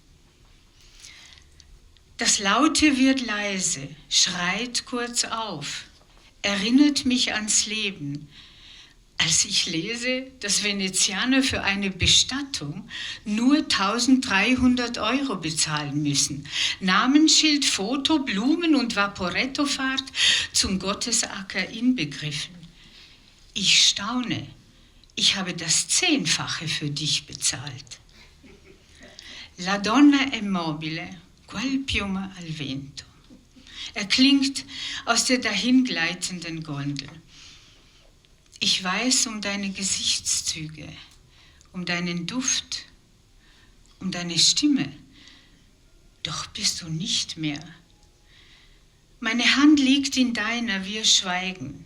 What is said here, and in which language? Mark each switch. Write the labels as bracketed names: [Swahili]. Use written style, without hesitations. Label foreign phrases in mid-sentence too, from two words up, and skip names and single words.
[German] Das Laute wird leise, schreit kurz auf, erinnert mich ans Leben, als ich lese, dass Venezianer für eine Bestattung nur 1.300 € bezahlen müssen. Namensschild, Foto, Blumen und Vaporettofahrt zum Gottesacker inbegriffen. Ich staune, ich habe das 10-fache für dich bezahlt. [Italian] La donna è mobile, quel piuma al vento. [German] Erklingt aus der dahingleitenden Gondel. Ich weiß um deine Gesichtszüge, um deinen Duft, um deine Stimme, doch bist du nicht mehr. Meine Hand liegt in deiner, wir schweigen.